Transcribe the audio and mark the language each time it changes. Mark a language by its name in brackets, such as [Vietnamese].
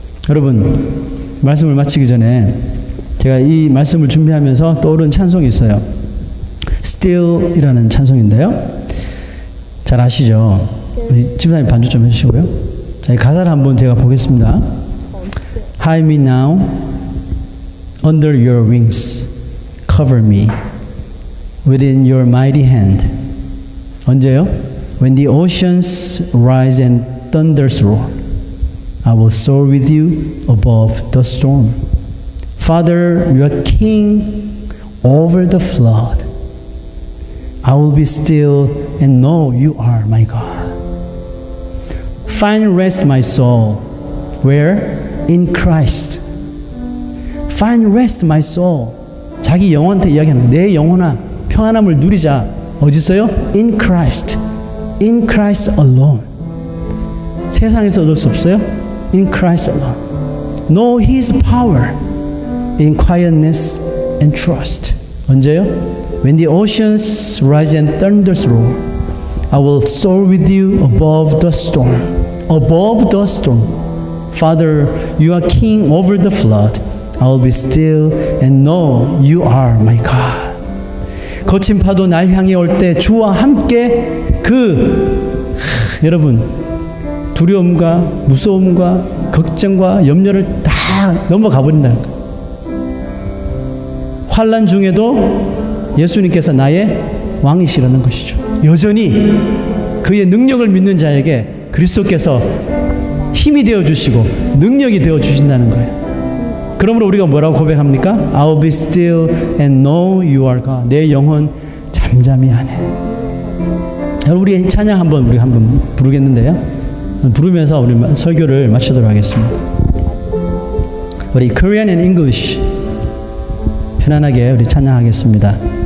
[Korean] 여러분, 말씀을 마치기 전에 제가 이 말씀을 준비하면서 떠오른 찬송이 있어요. Still이라는 찬송인데요. 잘 아시죠? 집사님 반주 좀 해주시고요. 자, 이 가사를 한번 제가 보겠습니다. [English] Hide me now under your wings, cover me within your mighty hand. [Korean] 언제요? [English] When the oceans rise and thunders roar, I will soar with you above the storm. Father, you are king over the flood. I will be still and know you are my God. Find rest, my soul. Where? In Christ. Find rest, my soul. [Korean] 자기 영혼한테 이야기합니다. 내 영혼아, 평안함을 누리자. 어디 있어요? [English] In Christ. In Christ alone. [Korean] 세상에서 얻을 수 없어요? [English] In Christ alone. Know His power in quietness and trust. [Korean] 언제요? [English] When the oceans rise and thunders roar, I will soar with you above the storm. Above the storm. Father, you are king over the flood. I will be still and know you are my God. [Korean] 거친 파도 날 향해 올 때 주와 함께 여러분 두려움과 무서움과 걱정과 염려를 다 넘어가 버린다는 거예요. 환난 중에도 예수님께서 나의 왕이시라는 것이죠. 여전히 그의 능력을 믿는 자에게 그리스도께서 힘이 되어 주시고 능력이 되어 주신다는 거예요. 그러므로 우리가 뭐라고 고백합니까? [English] I'll be still and know you are God. [Korean] 내 영혼 잠잠히 하네. 우리 찬양 우리 한번 부르겠는데요. 부르면서 우리 설교를 마치도록 하겠습니다. 우리 [English] Korean and English [Korean] 편안하게 우리 찬양하겠습니다.